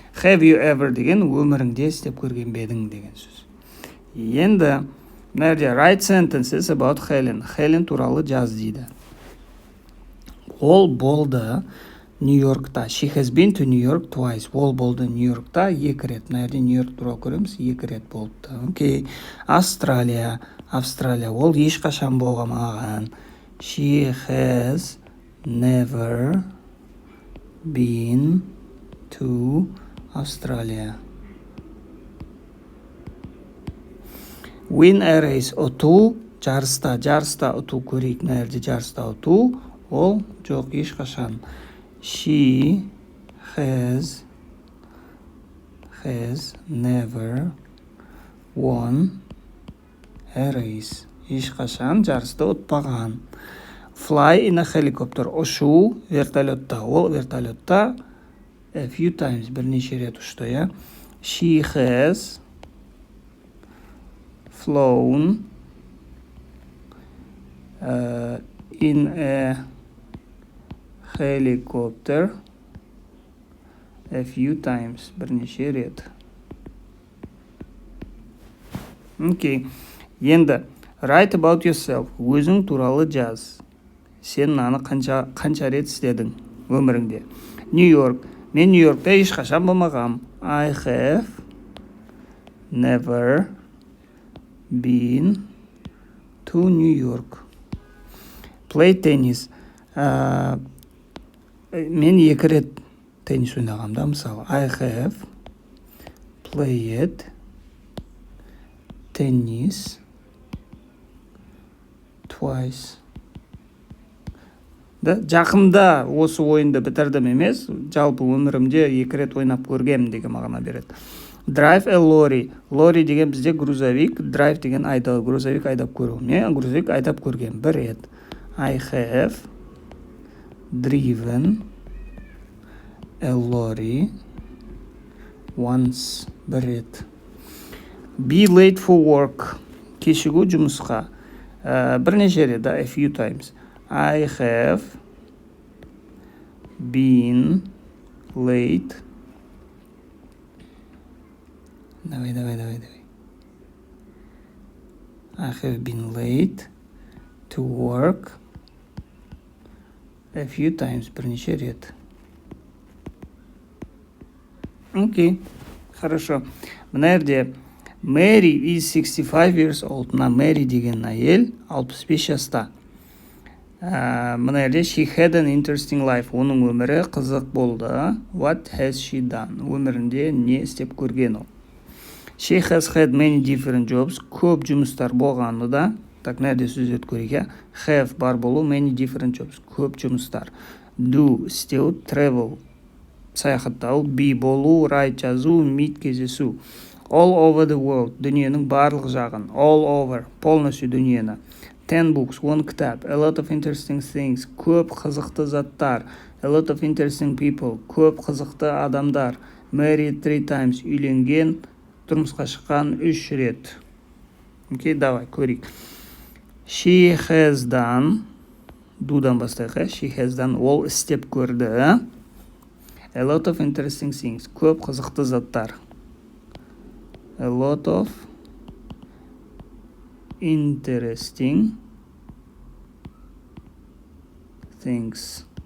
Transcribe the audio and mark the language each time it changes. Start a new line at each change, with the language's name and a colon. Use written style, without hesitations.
English: Have you ever
Kazakh: деген өміріңде істеп көрген бедің деген сөз. Енді мына жерде
English: write sentences about Helen.
Kazakh: Helen туралы жаз дейді. Ол болды Нью-Йоркта.
English: She has been to New York twice.
Kazakh: Ол болды Нью-Йоркта екі рет. Мына жерде Нью-Йорк туралы көреміз, екі рет болыпты. Окей. Австралия. Ол ешқашан болмаған.
English: She has never been to Australia. Win a race.
Kazakh: Ұту жарыста ұту көрейік. Мына жерде жарыста ұту. Ол жоқ, ешқашан.
English: She has never won a race.
Kazakh: Ешқашан жарысты ұтпаған.
English: Fly in a helicopter.
Kazakh: Ұшу вертолетта. Ол вертолетта
English: a few times
Kazakh: бірнеше рет ұшты, я.
English: She has flown in a helicopter a few times.
Kazakh: Бірнеше рет. Окей.
English: Енді write about yourself.
Kazakh: Өзің туралы жаз. Сен мынаны қанша рет істедің өміріңде? Нью-Йорк. Мен Нью-Йоркта ешқашан болмағам.
English: I have never been to New York. Play tennis.
Kazakh: Мен 2 рет теннис ойнағам да, мысалы.
English: I have played tennis twice.
Kazakh: Да, жақында осы ойынды бітірдім емес, жалпы өмірімде 2 рет ойнап көргем деген мағына береді.
English: Drive a lorry.
Kazakh: Lorry деген бізде грузовик, drive деген айдау, грузовик айдап көру. Мен грузовик айдап көргем 1 рет.
English: I have driven a lorry once
Kazakh: 1 рет.
English: Be late for work.
Kazakh: Кешігу жұмысқа. Бірнеше рет,
English: a few times. I have been late.
Russian: Давай.
English: I have been late to work a few times.
Kazakh: Бірнеше рет.
Russian: Окей, хорошо.
Kazakh: Мына жерде
English: Mary is 65 years old.
Kazakh: Мына Mary деген әйел 65 жаста. Мына жерде
English: she had an interesting life.
Kazakh: Оның өмірі қызық болды.
English: What has she done?
Kazakh: Өмірінде не істеп көрген ол?
English: She has had many different jobs.
Kazakh: Көп жұмыстар болғаны да. Так, мына жерде сөз етіп көрейік.
English: Have
Kazakh: бар болу,
English: many different jobs.
Kazakh: Көп жұмыстар. Do, істеу, travel, саяхаттау, be болу, write жазу, meet кездесу.
English: All over the world,
Kazakh: дүниенің барлық жағын.
English: All over,
Kazakh: полностью дүниені.
English: 10 books,
Kazakh: 1 кітап.
English: A lot of interesting things,
Kazakh: көп қызықты заттар.
English: A lot of interesting people,
Kazakh: көп қызықты адамдар.
English: Married 3 times,
Kazakh: үйленген, тұрмысқа шыққан 3 рет. Окей, давай, көрейік.
English: She has done,
Kazakh: дудан бастайық,
English: she has done,
Kazakh: ол істеп көрді.
English: A lot of interesting things,
Kazakh: көп қызықты заттар.
English: A lot of interesting things.